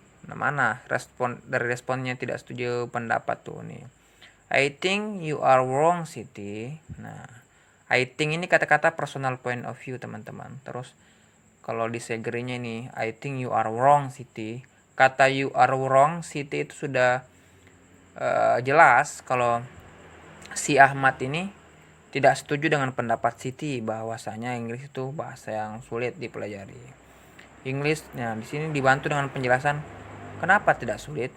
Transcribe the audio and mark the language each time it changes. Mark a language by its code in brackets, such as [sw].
[id] Nah, mana responnya tidak setuju pendapat tuh nih. [en] I think you are wrong, Siti. Nah, I think [id] ini kata-kata [en] personal point of view, teman-teman. [id] Terus kalau disagree-nya nih, [en] I think you are wrong, Siti. [id] Kata [en] you are wrong, [id] Siti itu sudah jelas kalau si Ahmad ini tidak setuju dengan pendapat Siti bahwasanya Inggris itu bahasa yang sulit dipelajari. Inggris, nah di sini dibantu dengan penjelasan kenapa tidak sulit.